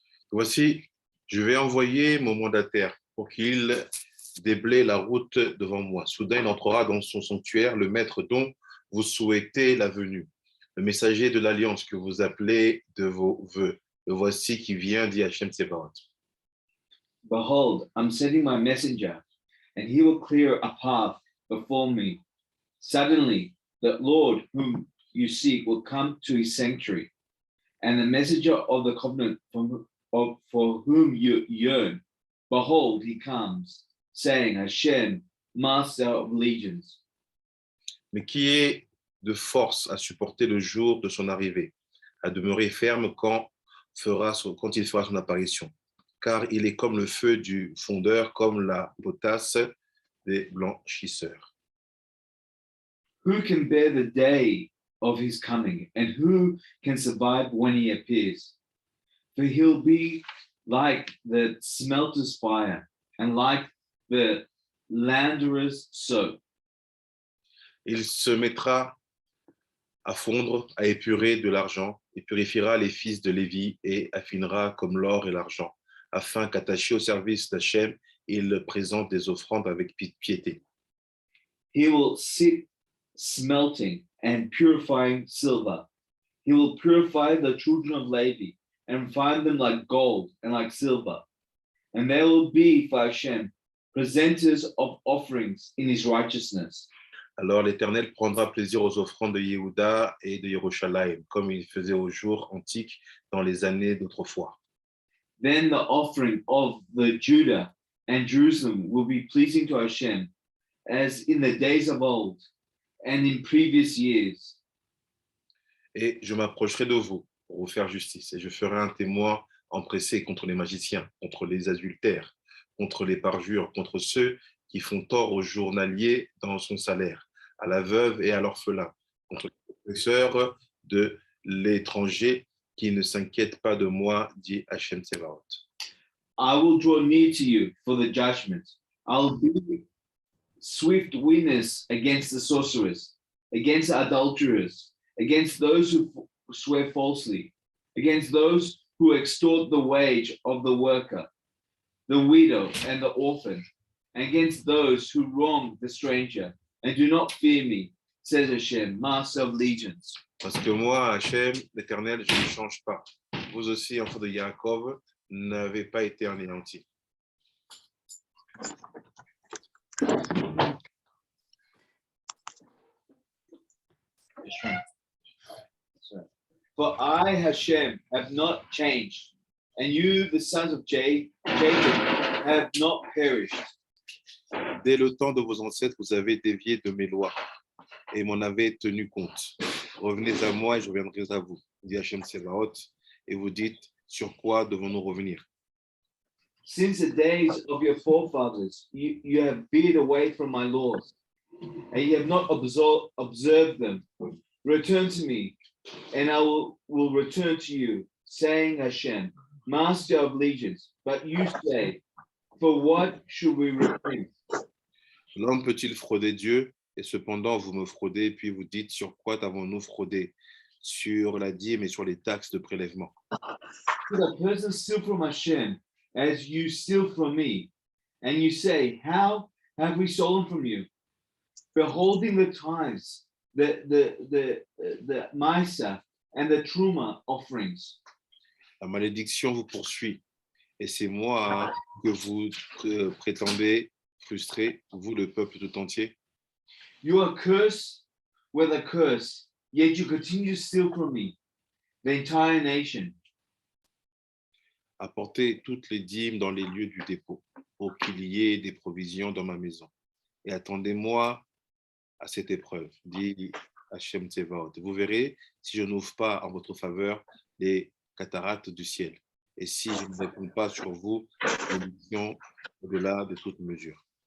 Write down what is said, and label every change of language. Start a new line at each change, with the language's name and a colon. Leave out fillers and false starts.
French: Voici, je vais envoyer mon mandataire pour qu'il déblaye la route devant moi. Soudain, il entrera dans son sanctuaire, le maître dont vous souhaitez la venue, le messager de l'alliance que vous appelez de vos voeux. Le voici qui vient, dit Hachem Tsebaot.
English: behold, I'm sending my messenger, and he will clear a path before me. Suddenly, the Lord whom you seek will come to his sanctuary, and the messenger of the covenant for whom you yearn, behold, he comes, saying, Hashem, Master of legions.
French: Mais qui est de force à supporter le jour de son arrivée, à demeurer ferme quand il fera son apparition, car il est comme le feu du fondeur, comme la potasse des blanchisseurs.
English: Who can bear the day of his coming, and who can survive when he appears? For he'll be like the smelter's fire, and like the launderer's soap.
French: Il se mettra à fondre, à épurer de l'argent, et purifiera les fils de Lévi, et affinera comme l'or et l'argent, afin qu'attaché au service d'Hachem, il présente des offrandes avec piété.
English: He will sit smelting and purifying silver. He will purify the children of Levi and find them like gold and like silver. And they will be for Hashem, presenters of offerings in his righteousness.
French: Alors l'Éternel prendra plaisir aux offrandes de Yehuda et de Yerushalayim, comme il faisait aux jours antiques dans les années d'autrefois.
English: Then the offering of the Judah and Jerusalem will be pleasing to Hashem, as in the days of old and in previous years.
French: Et je m'approcherai de vous pour vous faire justice, et je ferai un témoin empressé contre les magiciens, contre les adultères, contre les parjures, contre ceux qui font tort au journalier dans son salaire, à la veuve et à l'orphelin, contre les oppresseurs de l'étranger qui ne s'inquiètent pas de moi, dit Hachem Tsebaot.
English: I will draw near to you for the judgment. I will be swift witness against the sorcerers, against the adulterers, against those who swear falsely, against those who extort the wage of the worker, the widow and the orphan, and against those who wrong the stranger and do not fear me, says Hashem, Master of legions.
French: Parce que moi, Hachem, l'Éternel, je ne change pas. Vous aussi, enfants de Yaakov, n'avez pas été anéantis.
English: For I, Hashem, have not changed. and you, the sons of Jacob, have not perished.
French: Dès le temps de vos ancêtres, vous avez dévié de mes lois et m'en avez tenu compte. Revenez à moi et je reviendrai à vous, dit Hachem Tsevaot, et vous dites, sur quoi devons-nous revenir?
English: Since the days of your forefathers, you have veered away from my laws, and you have not observed them. Return to me, and I will return to you, saying Hashem, Master of legions. But you say, for what should we repent?
French: L'homme peut-il frauder Dieu? Et cependant, vous me fraudez, puis vous dites, sur quoi avons-nous fraudé? Sur la dîme et sur les taxes de prélèvement.
English: Should a person steal from Hashem as you steal from me? And you say, how have we stolen from you? Beholding the tithes, the Misa and the Truma offerings.
French: La malédiction vous poursuit, et c'est moi que vous prétendez frustrer, vous le peuple tout entier.
English: You are cursed with a curse, yet you continue to steal from me, the entire nation.
French: Apportez toutes les dîmes dans les lieux du dépôt, pour qu'il y ait des provisions dans ma maison. Et attendez-moi à cette épreuve, dit Hachem Tsevaot. Vous verrez si je n'ouvre pas en votre faveur les cataractes du ciel, et si je ne réponds pas sur vous, bénédiction au-delà de toute mesure.